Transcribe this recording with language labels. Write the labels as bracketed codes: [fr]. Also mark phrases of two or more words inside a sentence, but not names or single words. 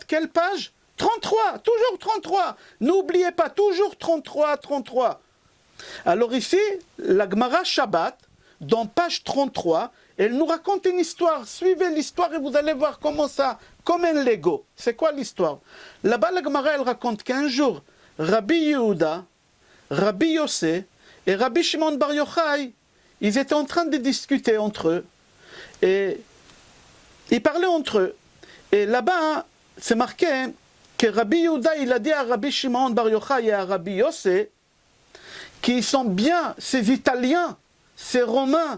[fr] Quelle page? 33, toujours 33. N'oubliez pas, toujours 33. Alors ici, la Gemara Shabbat, dans page 33, elle nous raconte une histoire. Suivez l'histoire et vous allez voir comment ça, comme un Lego. C'est quoi l'histoire? Là-bas, la Gemara, elle raconte qu'un jour, Rabbi Yehuda, Rabbi Yossé et Rabbi Shimon Bar Yochai, ils étaient en train de discuter entre eux. Et ils parlaient entre eux. Et là-bas, c'est marqué que Rabbi Yehuda, il a dit à Rabbi Shimon Bar Yochai et à Rabbi Yossé, qui sont bien ces Italiens, ces Romains.